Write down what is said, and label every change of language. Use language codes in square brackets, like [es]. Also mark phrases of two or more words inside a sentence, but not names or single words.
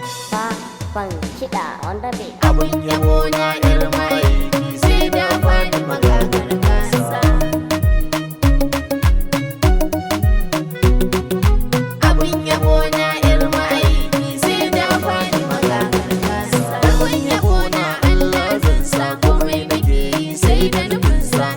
[ha] Sabon kiɗa [en] on the beat. [ha] Abin yabo na yar ma'aiki sai da Fatima gagar gasa. Abin yabo na yar ma'aiki sai da Fatima gagar gasa. Abin yabo na Allah zan sa komai nake yi sai da nufin sa.